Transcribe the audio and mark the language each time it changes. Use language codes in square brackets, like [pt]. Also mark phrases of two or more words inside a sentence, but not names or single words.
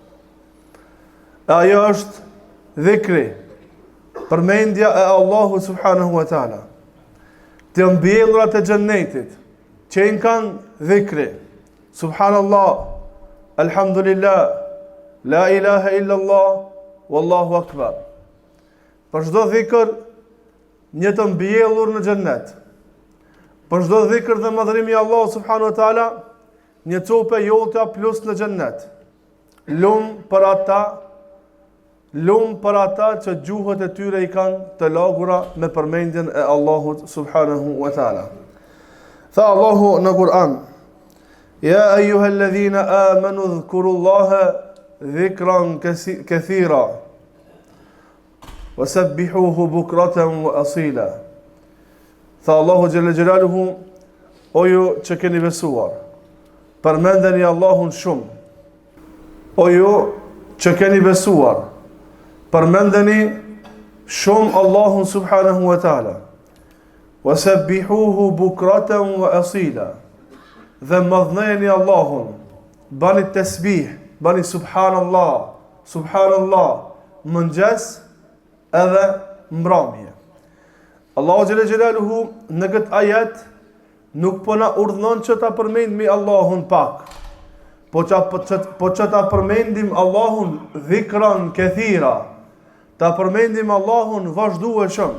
[sq] Ajo është dhikri, përmendja e Allahut [ar] سبحانه وتعالى. [sq] Të mbjellurat e xhennetit që I kanë dhikri, [ar] سبحان الله، الحمد لله، لا إله إلا الله، والله أكبر. [sq] Për çdo dhikr një të mbjellur në xhennet. Për çdo dhikr dhe madhërim I Allahut [ar] سبحانه وتعالى, [sq] një copë jotja plus në xhennet. Lumë për ata që gjuhët e tyre I kanë të lagura me përmendjen e Allahut [ar] سبحانه وتعالى. [sq] Tha Allahu në Kur'an: [ar] يا أيها الذين آمنوا اذكروا الله ذكرا كثيرا وسبحوه بكرة وأصيلا. [sq] Tha Allahu [ar] جل جلاله: [sq] O ju që keni besuar, përmendeni Allahun shumë. O ju që keni besuar, përmendeni shumë Allahun [ar] سبحانه وتعالى. وسبحوه بكرة وأصيلا. [sq] Dhe madhneni Allahun, bani tasbih, bani [ar] سبحان الله، سبحان الله, [sq] mëngjes edhe mbrëmje. Allahu [ar] جل جلاله [sq] në këtë ajet nuk po na urdhnon që ta përmendim Allahun pak, po që ta përmendim Allahun [ar] ذكرا كثيرا, [sq] ta përmendim Allahun vazhdueshëm.